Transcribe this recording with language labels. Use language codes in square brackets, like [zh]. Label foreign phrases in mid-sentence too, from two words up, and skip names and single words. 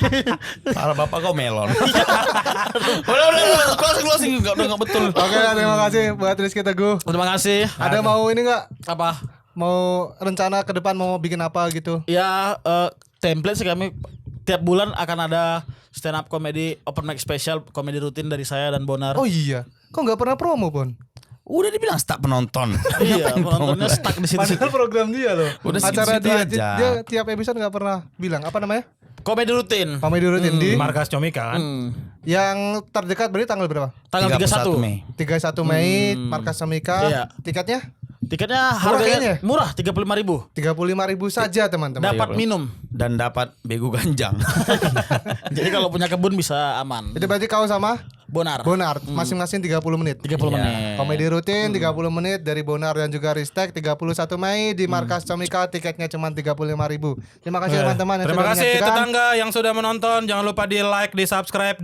[id] Para bapak kau melon. Udah, closing udah enggak betul. Oke, terima kasih buat Rizky Teguh. Terima kasih. Ada mau ini enggak? Apa? Mau rencana ke depan mau bikin apa gitu? Ya template sih kami tiap bulan akan ada [en] stand up comedy open mic special [id] komedi rutin dari saya dan Bonar. Oh iya. Kok nggak pernah promo, Bon? Udah dibilang stuck penonton. Iya, penontonnya stuck di situ. Padahal program dia loh. Udah Acara situ-situ dia, aja. dia tiap episode nggak pernah bilang apa namanya? Komedi rutin. Komedi rutin di Markas Comika kan. yang terdekat berarti tanggal berapa? Tanggal 31 Mei. 31 Mei, Markas Samika. Iya. Tiketnya Tiketnya kayaknya. harganya murah 35.000. 35.000 saja, teman-teman. Dapat minum. Dan dapat begu ganjang. Jadi kalau punya kebun bisa aman. Itu berarti kau sama Bonar. Bonar masing-masing 30 menit. 30 menit. Komedi rutin 30 menit dari Bonar dan juga Ristek 31 Mei di Markas Comika, tiketnya cuma 35.000. Terima kasih teman-teman yang Terima sudah kasih menyaksikan. tetangga yang sudah menonton. Jangan lupa di like, di subscribe,